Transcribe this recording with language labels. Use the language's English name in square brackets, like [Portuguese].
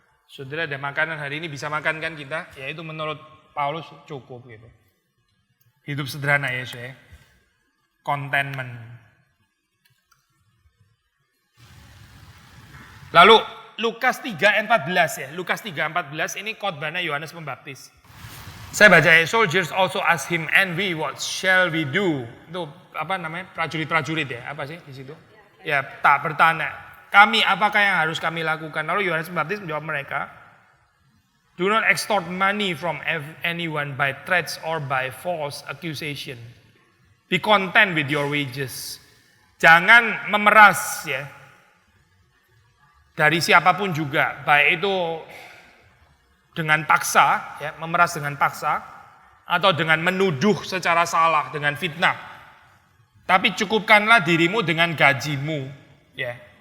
[Indonesian] Saudara ada makanan hari ini bisa makan kan kita? Ya itu menurut Paulus cukup gitu. Hidup sederhana ya saya. Contentment. Lalu Lukas 3:14 ya. Lukas 3:14 ini khotbahnya Yohanes Pembaptis. Saya baca ya, [English] soldiers also ask him, and we, what shall we do? [Indonesian] Itu apa namanya? Prajurit-prajurit ya, apa sih di situ? Ya, tak bertanya. Kami, apakah yang harus kami lakukan? Lalu Yohanes Pembaptis menjawab mereka, [English] do not extort money from anyone by threats or by false accusation. Be content with your wages. [Indonesian] Jangan memeras ya. Dari siapapun juga, baik itu dengan paksa, ya, memeras dengan paksa, atau dengan menuduh secara salah, dengan fitnah. Tapi cukupkanlah dirimu dengan gajimu. Ya.